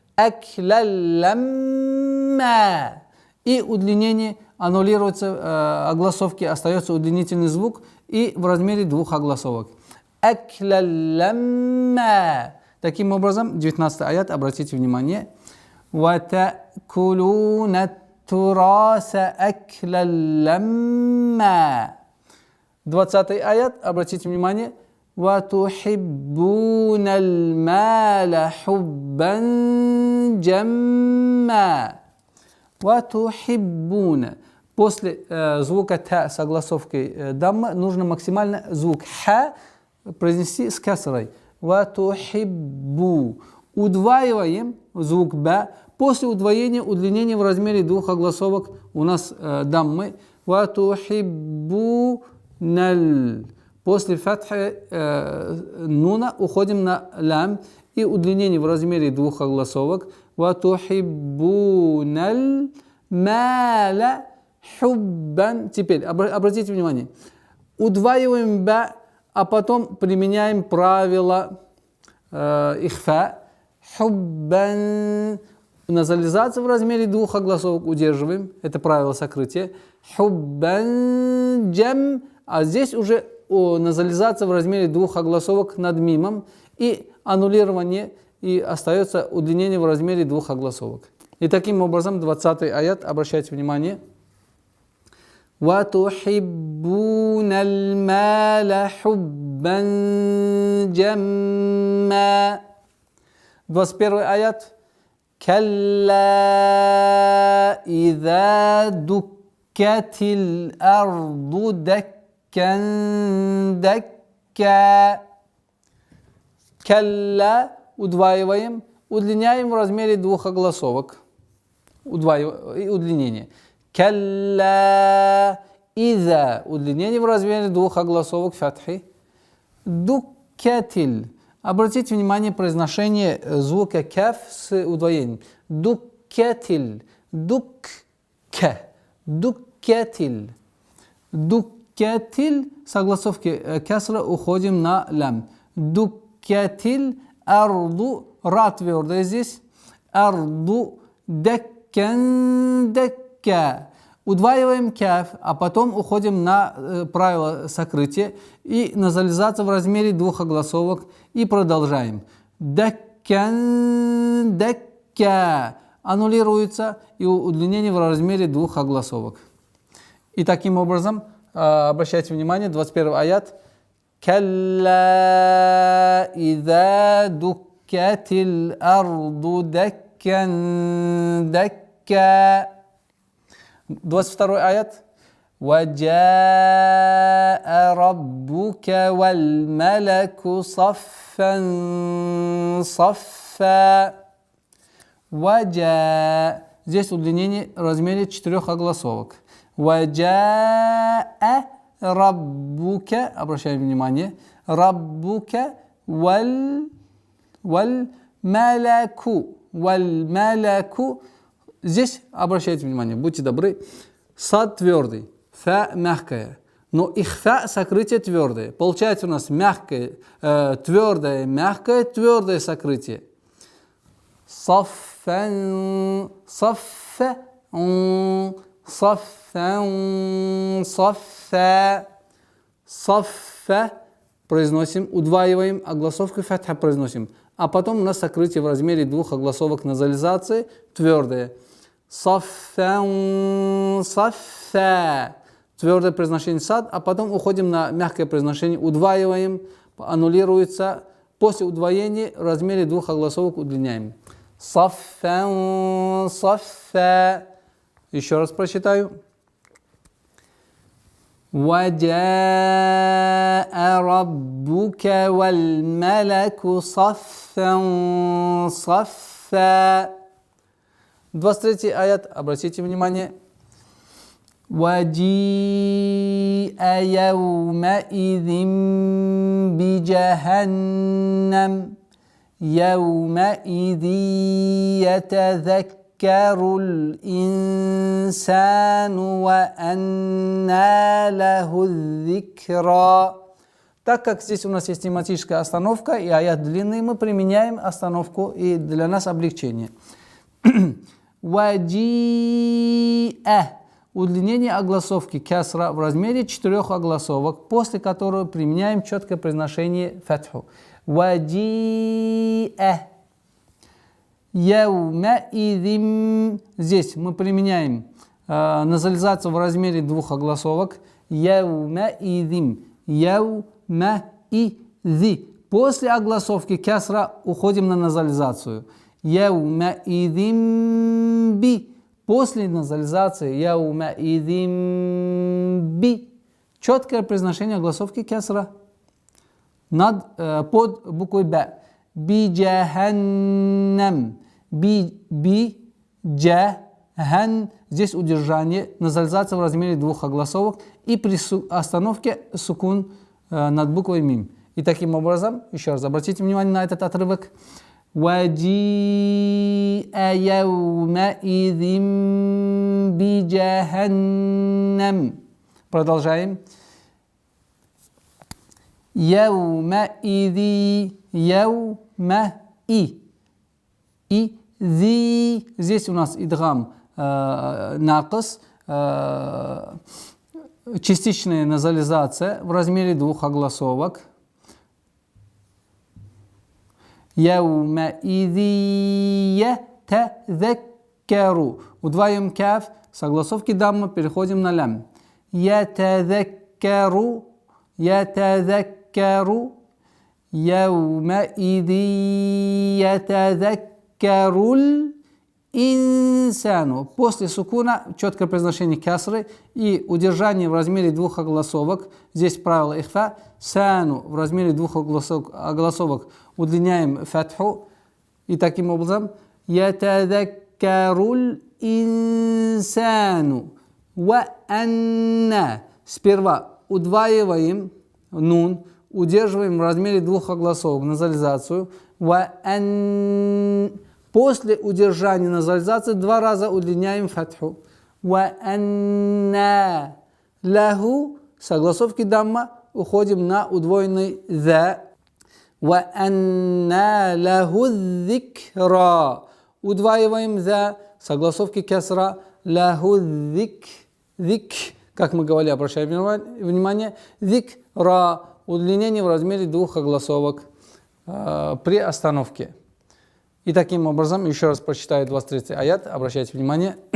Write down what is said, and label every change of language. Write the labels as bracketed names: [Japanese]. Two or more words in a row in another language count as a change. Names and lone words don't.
[Russian] Аклалламма. И удлинение аннулируется, огласовки, остается удлинительный звук и в размере двух огласовок. Аклалламма. Таким образом, 19 аят, обратите внимание. [Arabic] وَتَأْكُلُونَ التُّرَاثَ أَكْلًا لَمًّا. [Russian] 20 аят, обратите внимание. [Arabic] وَتُحِبُّونَ الْمَالَ حُبًّا جَمًّا. وَتُحِبُّونَ. [Russian] После звука та согласовкой дамма нужно максимально звук ха произнести с касрой. وَتُحِبُّ. Удваиваем звук ба. После удвоения удлинение в размере двух огласовок у нас даммы. [Arabic] وَتُحِبُّونَ. [Russian] После фатхи нуна уходим на лям и удлинение в размере двух огласовок. [Arabic] وَتُحِبُّونَ الْمَالَ حُبًّا. [Russian] Теперь обратите внимание. Удваиваем ба, а потом применяем правило ихфа. Хуббан. Назализация в размере двух огласовок удерживаем. Это правило сокрытия. [Arabic] حبا جما. [Russian] А здесь уже назализация в размере двух огласовок над мимом и аннулирование, и остается удлинение в размере двух огласовок. И таким образом 20 аят, обращайте внимание. [Arabic] وَتُحِبُّونَ الْمَالَ حُبًّا جَمًّا. [Russian] 21 аят. [Arabic] كَلَّا إِذَا دُكَّتِ الْأَرْضُ دَكًّا دَكًّا. [Russian] Калла. Удваиваем. Удлиняем в размере двух огласовок. Удлинение. Калла. Иза. Удлинение в размере двух огласовок фатхи. Дуккатиль. Обратите внимание произношение звука каф с удвоением. [Arabic] دكت دك. دكت دكت. [Russian] Согласовки касра уходим на лям. Дуккатиль. Арду. Ра твердая здесь. Арду. [Arabic] دكا دكا. [Russian] Удваиваем каф, а потом уходим на правило сокрытия и назализация в размере двух огласовок и продолжаем. [Arabic] دكا دكا. [Russian] Аннулируется и удлинение в размере двух огласовок. И таким образом, обращайте внимание, 21 аят. [Arabic] كلا إذا دكت الأرض دكا دكا. 22 аят. وَجَاءَ رَبُّكَ وَالْمَلَكُ صَفًّا صَفًّا. وَجَاءَ. [Russian] Здесь удлинение в размере 4 огласовок. [Arabic] وَجَاءَ رَبُّكَ. [Russian] Обращаем внимание. [Arabic] رَبُّكَ وَالْمَلَكُ. وَالْمَلَكُ. [Russian] здесь обращайте внимание, будьте добры, сад твердый, фа мягкая, но ихфа сокрытие твердое. Получается у нас мягкое, твердое, мягкое, твердое сокрытие. [Arabic] صفا صفا صفا صفا صفا. [Russian] Произносим, удваиваем, огласовкой фатха произносим. А потом у нас сокрытие в размере двух огласовок назализации твердое. [Arabic] صفا صفا. [Russian] Твердое произношение сад, а потом уходим на мягкое произношение, удваиваем, аннулируется. После удвоения в размере двух огласовок удлиняем. [Arabic] صفا صفا. [Russian] Еще раз прочитаю. [Arabic] وَجَاءَ رَبُّكَ وَالْمَلَكُ صَفًّا صَفًّا. [Russian] 23 аят, обратите внимание. [Arabic] وَجِيءَ يَوْمَئِذٍ بِجَهَنَّمَ يَوْمَئِذٍ يَتَذَكَّرُ الْإِنسَانُ وَأَنَّى لَهُ الذِّكْرَى. [Russian] Так как здесь у нас есть тематическая остановка и аят длинный, мы применяем остановку и для нас облегчение. [Arabic] وَجِيءَ. [Russian] Удлинение огласовки кясра в размере 4 огласовок, после которого применяем четкое произношение фатху. [Arabic] وَجِيءَ. Яумаидим. [Russian] Здесь мы применяем назализацию в размере 2 огласовок. [Arabic] يومئذ يومئذ. [Russian] После огласовки кясра уходим на назализацию. [Arabic] يومئذ ب. [Russian] После назализации [Arabic] يومئذ ب. [Russian] Четкое произношение огласовки кясра под буквой Б. [Arabic] بجهنم بجهن. [Russian] Здесь удержание, назализация в размере 2 огласовок и при остановке сукун над буквой мим. И таким образом, еще раз обратите внимание на этот отрывок. [Arabic] وَجِيءَ يَوْمَئِذٍ بِجَهَنَّمَ. [Russian] Продолжаем. Яумаиди. [Arabic] يومئ ئذ. [Russian] Здесь у нас идгам накас, частичная назализация в размере 2 огласовок. [Arabic] يومئذ يتذكر. [Russian] Удваиваем каф с огласовки дамма, переходим на лям. [Arabic] يتذكر يتذكر. يومئذ يتذكر الإنسان. [Russian] После сукуна четкое произношение кясры и удержание в размере 2 огласовок. Здесь правило ихфа. Сану в размере 2 огласовок удлиняем фатху. И таким образом [Arabic] يتذكر الإنسان. وأنى. [Russian] Сперва удваиваем нун, удерживаем в размере 2 огласовок назализацию. После удержания назализации 2 раза удлиняем фатху. [Arabic] وَأَنَّا лаху. [Russian] С огласовки дамма уходим на удвоенный ذا. [Arabic] وَأَنَّا лаху الذِّكْرَى. [Russian] Удваиваем ذا с огласовки кясра. [Arabic] Лаху ذِكْ. [Russian] Как мы говорили, обращаем внимание. [Arabic] ذِكْرَى. [Russian] Удлинение в размере 2 огласовок при остановке. И таким образом, еще раз прочитаю 23 аят, обращайте внимание.